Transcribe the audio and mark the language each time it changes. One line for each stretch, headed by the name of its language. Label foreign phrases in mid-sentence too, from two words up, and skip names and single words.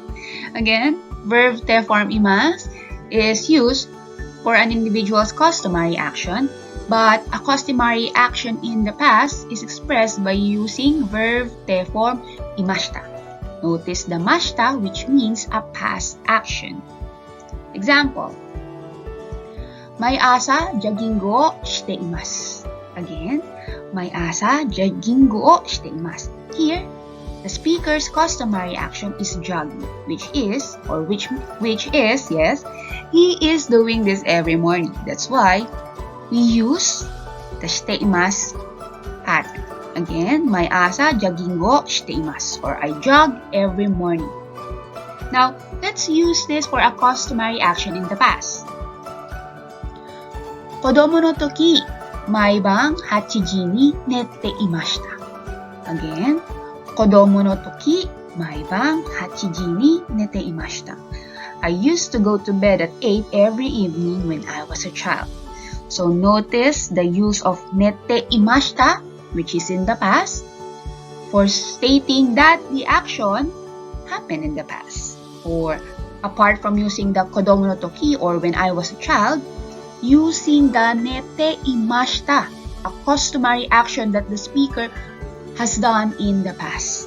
English: Again, verb te form imasu is used for an individual's customary action, but a customary action in the past is expressed by using verb te form imashita. Notice the mashita, which means a past action. Example,
Japanese: 毎朝ジョギングをしています. Again, 毎朝ジョギングをしています.
English: Here, the speaker's customary action is jogging, which is, yes, he is doing this every morning. That's why we use the
Japanese: しています
English: pattern. Again,
Japanese: 毎朝ジョギングをしています,
English: or I jog every morning. Now, let's use this for a customary action in the past.
Japanese: 子供の時、毎晩8時に寝ていました. Again, 子供の時、毎晩8時に寝ていました.
English: I used to go to bed at 8 every evening when I was a child. So notice the use of
Japanese: 寝ていました,
English: which is in the past, for stating that the action happened in the past. Or apart from using the
Japanese: 子供の時,
English: or when I was a child, using the
Japanese: 寝ていました,
English: a customary action that the speaker has done in the past.